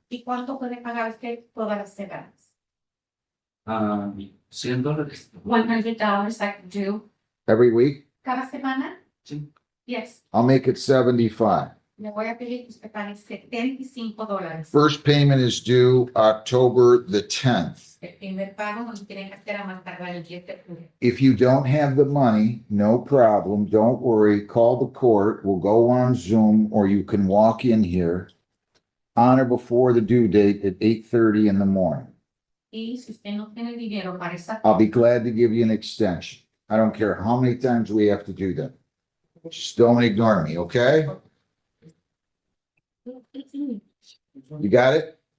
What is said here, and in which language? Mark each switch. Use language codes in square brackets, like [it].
[es] ¿Y cuánto puede pagar usted todas las semanas? $100. [en] $100 I can do Every week? [es] cada semana? Sí. [en] Yes. I'll make it 75. [es] Le voy a pedir que usted pague $75. [en] First payment is due October the 10th. [es] El primer pago nos tienen que hacer a más tardar el 10 de julio. [en] If you don't have the money, no problem. Don't worry. Call the court. We'll go on Zoom or you can walk in here on or before the due date at 8:30 in the morning. [es] Y si usted no tiene dinero para esa [en] I'll be glad to give you an extension. I don't care how many times we have to do that. Just don't ignore me, okay? You got it?